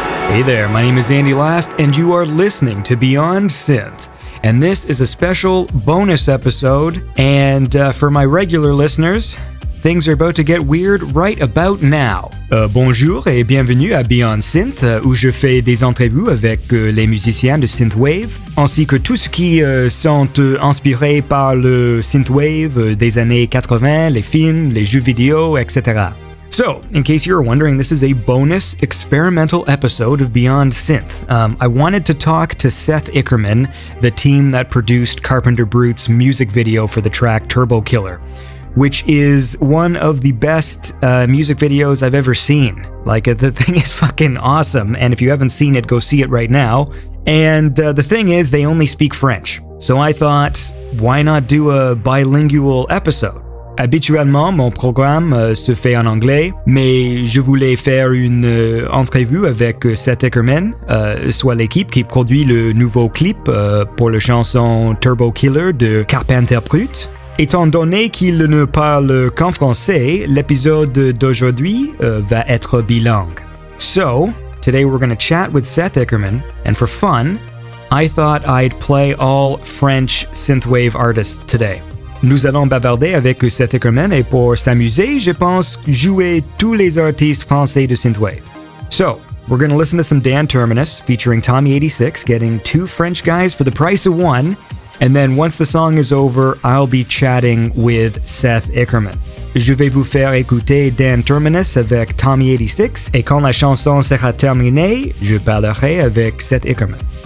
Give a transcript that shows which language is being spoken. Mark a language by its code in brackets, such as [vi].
[en] Hey there, my name is Andy Last, and you are listening to Beyond Synth. And this is a special bonus episode, and for my regular listeners, things are about to get weird right about now. [fr] Bonjour et bienvenue à Beyond Synth, où je fais des entrevues avec les musiciens de synthwave, ainsi que tout ce qui sont inspirés par le synthwave des années 80, les films, les jeux vidéo, etc. [en] So, in case you're wondering, this is a bonus experimental episode of Beyond Synth. I wanted to talk to Seth Ickerman, the team that produced Carpenter Brut's music video for the track Turbo Killer, which is one of the best music videos I've ever seen. Like, the thing is fucking awesome, and if you haven't seen it, go see it right now. And the thing is, they only speak French. So I thought, why not do a bilingual episode? [fr] Habituellement, mon programme se fait en anglais, mais je voulais faire une entrevue avec Seth Ickerman, soit l'équipe qui produit le nouveau clip pour la chanson Turbo Killer de Carpenter Brut. Étant donné qu'il ne parle qu'en français, l'épisode d'aujourd'hui va être bilingue. [en] So, today we're going to chat with Seth Ickerman, and for fun, I thought I'd play all French synthwave artists today. [fr] Nous allons bavarder avec Seth Ickerman et pour s'amuser, je pense jouer tous les artistes français de synthwave. [en] So, we're going to listen to some Dan Terminus featuring Tommy86 getting two French guys for the price of one, and then once the song is over, I'll be chatting with Seth Ickerman. [fr] Je vais vous faire écouter Dan Terminus avec Tommy86 et quand la chanson sera terminée, je parlerai avec Seth Ickerman.